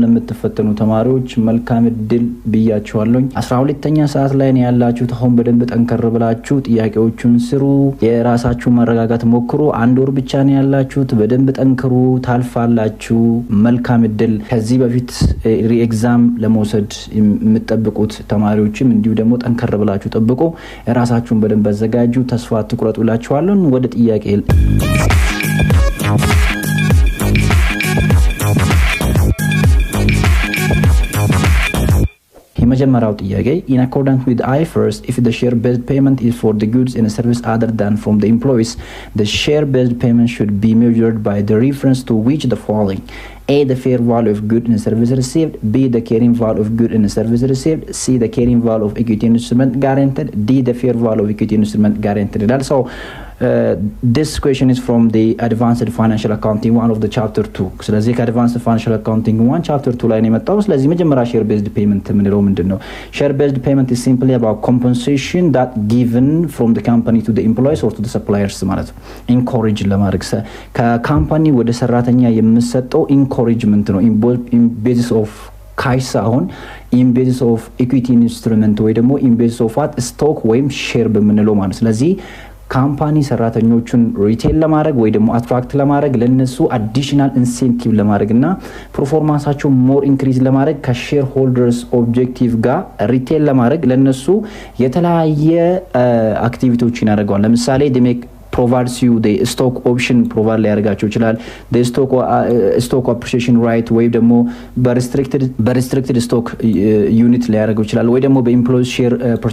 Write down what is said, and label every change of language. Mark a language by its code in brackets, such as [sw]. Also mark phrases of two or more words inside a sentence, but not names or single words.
[am] ለምትፈተኑ ተማሪዎች መልካም እድል ብያችኋለሁ። 12ኛ ሰዓት ላይ ነው ያላችሁት። አሁን በደንብ ጠንከር ብላችሁ ጥያቄዎቹን ስሩ። የራሳችሁ መረጋጋት ሞክሩ። 1 ወር ብቻ ነው ያላችሁት። በደንብ ጠንክሩ፣ ታልፋላችሁ። መልካም እድል። ከዚህ በፊት ኤግዛም ለመውሰድ የምትጠብቁት ተማሪዎችም እንዲሁ ደግሞ ጠንከር ብላችሁ ጠብቁ። ራሳችሁን በደንብ አዘጋጁ። ተስፋ አትቁረጡ እላችኋለሁ። ወደ ጥያቄ የመጀመሪያው ጥያቄ [en] in accordance with IFRS if the share based payment is for the goods and service other than from the employees, the share based payment should be measured by the reference to which the following: A, the fair value of good and service received; B, the carrying value of good and service received; C, the carrying value of equity instrument guaranteed; D, the fair value of equity instrument guaranteed. Also, this question is from the Advanced Financial Accounting 1 of the Chapter 2. [am] ስለዚህ ከአድቫንስድ ፋይናንሻል አካውንቲንግ 1 ቻፕተር 2 ላይ ነው የመጣው። ስለዚህ መጀመሪያ [en] share based payment [am] የምንለው ምንድነው? [en] share based payment is simply about compensation that given from the company to the employees or to the suppliers [am] ማለት ነው። ኢንኮሬጅ ለማድረግ ከካምፓኒ ወደ ሰራተኛ የሚሰጠው ኢንኮሬጅመንት ነው። [en] in basis of [am] ካሽ ሳይሆን [en] in basis of equity instrument [am] ወይ ደግሞ [en] in basis of what stock [am] ወይም ሼር በምንለው ማለት። ስለዚህ ካምፓኒ ሰራተኞቹን ሪቴል ለማድረግ ወይ ደግሞ አትራክት ለማድረግ ለነሱ [en] additional incentive [am] ለማድረግና ፐርፎርማንሳቸው [en] more increase [am] ለማድረግ [en] share holders objective [am] ጋር ሪቴል ለማድረግ ለነሱ የተለያየ አክቲቪቲዎችን ያደርጋል። ለምሳሌ ዴሜክ [en] provides you the stock option provide [am] ሊያደርጋቸው ይችላል። [en] the stock appreciation right [am] ወይ ደግሞ በ [en] restricted stock unit [am] ሊያደርገው ይችላል። ወይ ደግሞ [en] employee share